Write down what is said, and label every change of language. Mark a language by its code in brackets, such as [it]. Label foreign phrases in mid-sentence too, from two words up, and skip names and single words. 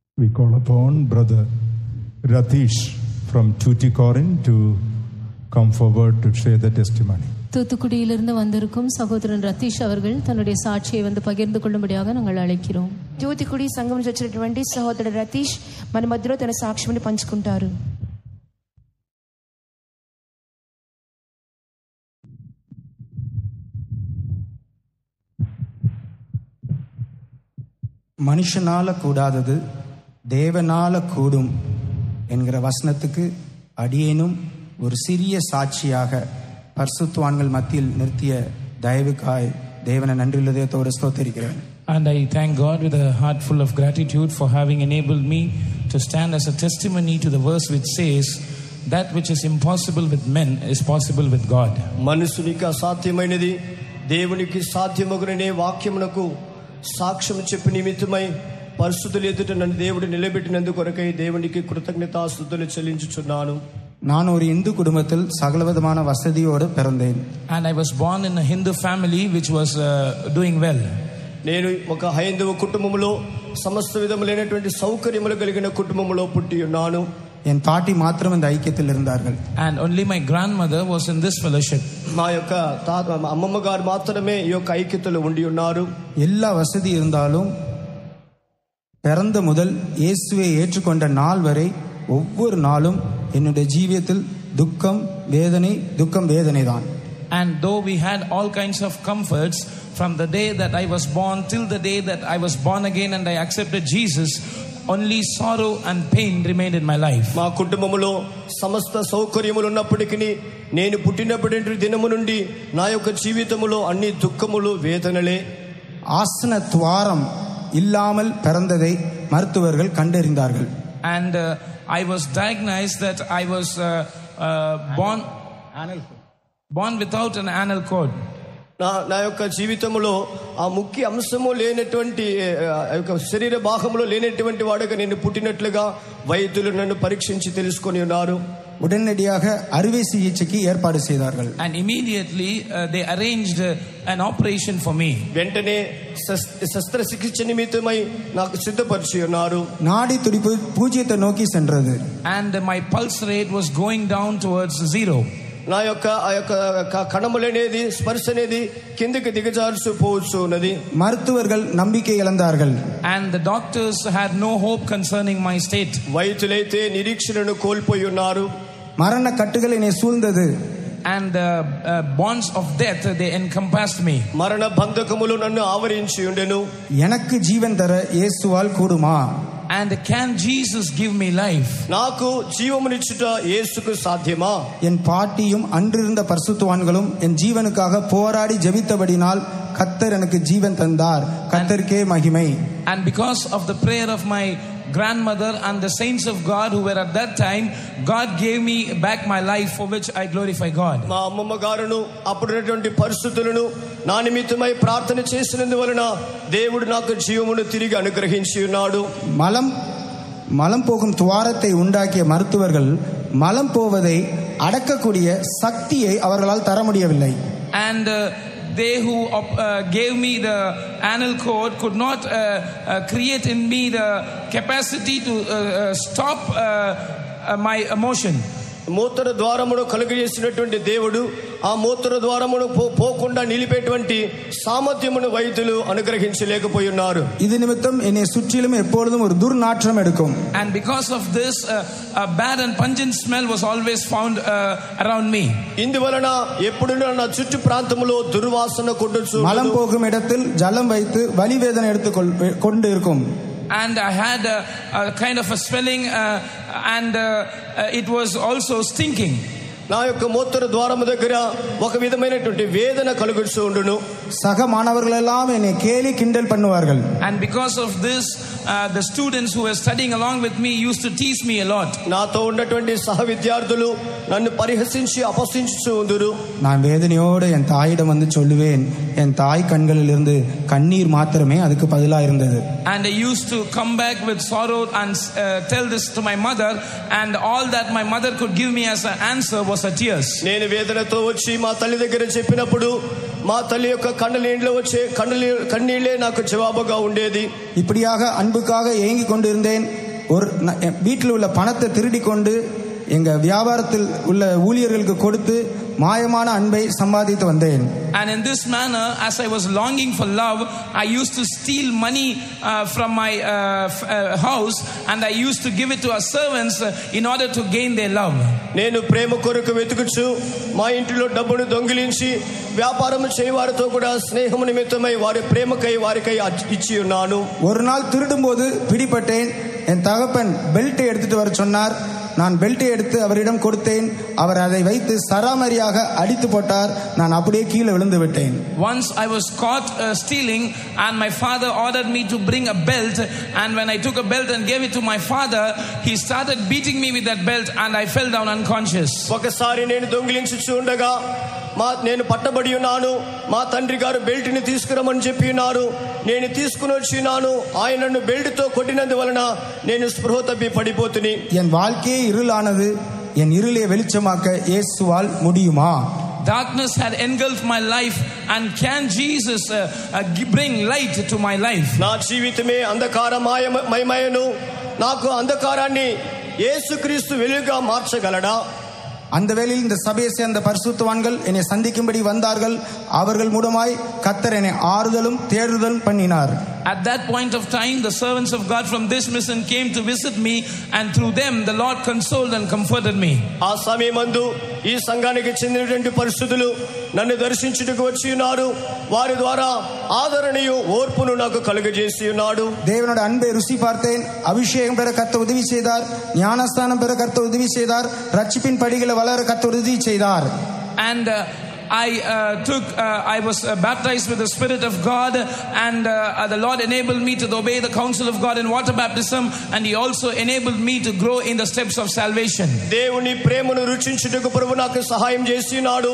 [en] We call upon Brother Ratish from Tuticorin to come forward to share the testimony. [ta] தூத்துக்குடியிலிருந்து வந்திருக்கும் சகோதரன் ரதீஷ் அவர்கள் தன்னுடைய சாட்சியை பகிர்ந்து கொள்ளும்படியாக நாங்கள் அழைக்கிறோம். [te] తూతుకుడి సంఘం నుంచి వచ్చినటువంటి సహోదరుడు రతీష్ మన మధ్యలో తన సాక్ష్యాన్ని పంచుకుంటారు. [ta] மனுஷனால கூடாதது தேவனால கூடும் என்கிற வசனத்துக்கு அடியேனும் ஒரு சிறிய சாட்சியாக பரிசுத்தவான்கள் மத்தியில் நிறுத்திய தயவுக்காய் தேவனை நன்றியுள்ள இதயத்தோடு ஸ்தோத்திரிக்கிறேன். [en] And I thank God with a heart full of gratitude for having enabled me to stand as a testimony to the verse which says that which is impossible with men is possible with God. [te] మనుషునికి అసాధ్యమైనది దేవునికి సాధ్యమగుననే వాక్యమునకు సాక్ష్యం చెప్పి నిమిత్తమై పరిశుద్ధుల ఎదుట నన్ను దేవుడు నిలబెట్టినందుకు కొరకై దేవునికి కృతజ్ఞతాస్తుతులు చెల్లించుచున్నాను. [ta] நான் ஒரு இந்து குடும்பத்தில் சகலவிதமான வசதியோடு பிறந்தேன். [en] And I was born in a Hindu family which was doing well. [te] నేను ఒక హైందవ కుటుంబంలో సమస్త విధములైనటువంటి సౌకర్యములు కలిగిన కుటుంబంలో పుట్టి ఉన్నాను. [ta] என் பாட்டி மாத்திரம் இந்த ஐக்கியத்தில் இருந்தார்கள். [en] And only my grandmother was in this fellowship. [te] మా యొక్క అమ్మమ్మ గారు మాత్రమే ఈ యొక్క ఐక్యతలో ఉండి ఉన్నారు. [ta] எல்லா வசதி இருந்தாலும் பிறந்த முதல் இயேசுவை ஏற்றுக்கொண்ட நாள் வரை ஒவ்வொரு நாளும் என்னுடைய ஜீவியத்தில் துக்கம் வேதனை தான். [en] And though we had all kinds of comforts from the day that I was born till the day that I was born again and I accepted Jesus, only sorrow and pain remained in my life. [te] మా కుటుంబములో సమస్త సౌకర్యములు ఉన్నప్పటికీ నేను పుట్టినప్పటి దినము నుండి నా యొక్క జీవితములో అన్ని దుఃఖములు వేదనలే. [ta] ஆசன துவாரம் இல்லாமல் பிறந்ததை மருத்துவர்கள் கண்டறிந்தார்கள். [en] And I was diagnosed that I was born without an anal cord. [te] నా యొక్క జీవితంలో ఆ ముఖ్య అంశము లేనటువంటి శరీర భాగంలో లేనటువంటి వాడుగా నేను పుట్టినట్లుగా వైద్యులు నన్ను పరీక్షించి తెలుసుకొని ఉన్నారు. [ta] உடனடியாக அறுவை சிகிச்சைக்கு ஏற்பாடு செய்தார்கள். [en] And immediately they arranged an operation for me. [te] వెంటనే శస్త్రచికిత్స నిమిత్తమై నాకు సిద్ధపరిచి ఉన్నారు. [ta] நாடி துடிப்பு பூஜ்ஜியத்தை நோக்கி சென்றது. [en] And my pulse rate was going down towards zero. [te] నా యొక్క ఆ యొక్క కణములనేది స్పర్శ అనేది కిందకి దిగజారుచు పోవచ్చు ఉన్నది. [ta] மருத்துவர்கள் நம்பிக்கை இழந்தார்கள். [en] And the doctors had no hope concerning my state. [te] వైద్యులైతే నిరీక్షణను కోల్పోయి ఉన్నారు. [ta] மரண கட்டுகள் என்னை சூழ்ந்தது. [en] And the bonds of death they encompassed me. [te] మరణ బంధకములు నన్ను ఆవరించి ఉండెను. [ta] எனக்கு ஜீவன் தர இயேசுவால் கூடுமா? [en] And can Jesus give me life? [te] నాకు జీవమునిచ్చుట యేసుకు సాధ్యమా? [ta] என் பாட்டியும் அன்றிருந்த பரிசுத்தவான்களும் என் ஜீவனுக்காக போராடி ஜெபித்தபடினால் கர்த்தர் எனக்கு ஜீவன் தந்தார். கர்த்தருக்கே மகிமை. [en] And because of the prayer of my grandmother and the saints of God who were at that time, God gave me back my life, for which I glorify God. [te] మా అమ్మమ్మ గారును అప్పుడున్నటువంటి పరిస్థితులను నా నిమిత్తమై ప్రార్థన చేసినందువలన దేవుడు నాకు జీవమును తిరిగి అనుగ్రహించి ఉన్నాడు. [ta] மலம் போகும் துவாரத்தை உண்டாக்கிய மருத்துவர்கள் மலம் போவதை அடக்கக்கூடிய சக்தியை அவர்களால் தர முடியவில்லை. [en] And they who gave me the anal cord could not create in me the capacity to stop my emotion. [te] మూత్ర ద్వారమును కలుగజేసినటువంటి దేవుడు ఆ మూత్ర ద్వారమును పోకుండా నిలిపేటువంటి సామర్థ్యమును వైద్యులు అనుగ్రహించలేకపోయి ఉన్నారు. [ta] இது நிமித்தம் என்னை சுற்றிலும் எப்பொழுதும் ஒரு துர்நாற்றம் எடுக்கும். [en] And because of this a bad and pungent smell was always found around me. [te] ఇందువలన ఎప్పుడు నా చుట్టూ ప్రాంతములో దుర్వాసన కొట్టుచు [ta] மலம் போகும் இடத்தில் ஜலம் வைத்து வலி வேதனை கொண்டு இருக்கும். [en] And I had a kind of a swelling and it was also stinking. [te] నా యొక్క మూత్ర ద్వారము దగ్గర ఒక విధమైనటువంటి వేదన కలుగుతూ ఉండును. [ta] சக மாணவர்கள் எல்லாம் என்னை கேலி கிண்டல் பண்ணுவார்கள். [en] And because of this the students who were studying along with me used to tease me a lot. [te] నాతో ఉన్నటువంటి సహ విద్యార్థులు నన్ను పరిహసించి అపహసించుచూ ఉందురు. [ta] நான் வேதனையோடு என் தாயிடம் வந்து சொல்லுவேன். என் தாய் கண்களில் இருந்து கண்ணீர் மாத்திரமே அதுக்கு பதிலா இருந்தது. [en] And I used to come back with sorrow and tell this to my mother, and all that my mother could give me as an answer was her tears. [te] నేను వేదనతో వచ్చి మా తల్లి దగ్గర చెప్పినప్పుడు మా తల్లి యొక్క కన్నీళ్ళలో వచ్చే కన్నీళ్ళే నాకు జవాబుగా ఉండేది. [ta] இப்படியாக அன்புக்காக ஏங்கிக் கொண்டிருந்தேன். வீட்டில் உள்ள பணத்தை திருடி கொண்டு எங்க வியாபாரத்தில் உள்ள ஊழியர்களுக்கு கொடுத்து மாயமான அன்பை சம்பாதித்து வந்தேன். [en] And in this manner, as I was longing for love, I used to steal money from my house, and I used to give it to our servants in order to gain their love. [te] నేను ప్రేమ కొరకు వెతుకుచు మా ఇంటిలో డబ్బును దొంగిలించి వ్యాపారం చేయవారితో కూడా స్నేహం నిమిత్తమై వారి ప్రేమకై వారికై ఇచ్చి ఉన్నాను. [ta] ஒரு நாள் திருடும்போது பிடிபட்டேன். என் தகப்பன் பெல்ட்டை எடுத்துட்டு வர சொன்னார். நான் பெல்ட்டை எடுத்து அவரிடம் கொடுத்தேன். அவர் அதை வைத்து சராமரியாக அடித்து போட்டார். நான் அப்படியே கீழே விழுந்து விட்டேன். [en] Once I was caught stealing, and my father ordered me to bring a belt, and when I took a belt and gave it to my father, he started beating me with that belt, and I fell down unconscious. [te] ఒకసారి నేను దొంగిలించుచూ ఉండగా నేను పట్టబడి ఉన్నాను. మా తండ్రి గారు బెల్ట్ ని తీసుకురమని చెప్పి ఉన్నారు. నేను తీసుకుని వచ్చినాను. ఆయన నన్ను బెల్ట్ తో కొట్టినందువలన నేను స్పృహ తప్పి పడిపోతుని. [ta] என் வாழ்க்கையே இருளானது. என் இருளை வெளிச்சமாக்க இயேசுவால் முடியுமா? [en] Darkness had engulfed my life, and can Jesus bring light to my life? [te] నా జీవితమే అంధకారమయమయను. నాకు అంధకారాన్ని యేసుక్రీస్తు వెలుగుగా మార్చగలడా? [ta] அந்த வேளையில் இந்த சபையை சேர்ந்த பரிசுத்தவான்கள் என்னை சந்திக்கும்படி வந்தார்கள். அவர்கள் மூலமாய் கர்த்தர் என்னை ஆறுதலும் தேடுதலும் பண்ணினார். [en] At that point of time, the servants of God from this mission came to visit me, and through them the Lord consoled and comforted me. [te] ఆ సమయమందు ఈ సంఘానికి చెందినటువంటి పరిశుద్ధులు నన్ను దర్శించుటకు వచ్చి ఉన్నారు. వారి ద్వారా ఆదరణయు ఓర్పును నాకు కలుగజేసి ఉన్నాడు. [ta] தேவனோட அன்பை ருசி பார்த்தேன். அபிஷேகம் பெற கர்த்தர் உதவி செய்தார். ஞானஸ்தானம் பெற கர்த்தர் உதவி செய்தார். ரட்சிப்பின் படிகளை வளர கர்த்தர் உதவி செய்தார். [en] And I was baptized with the Spirit of God, and the Lord enabled me to obey the counsel of God in water baptism, and He also enabled me to grow in the steps of salvation. [te] దేవుని ప్రేమను రుచించుటకు ప్రభువు నాకు సహాయం చేసినాడు.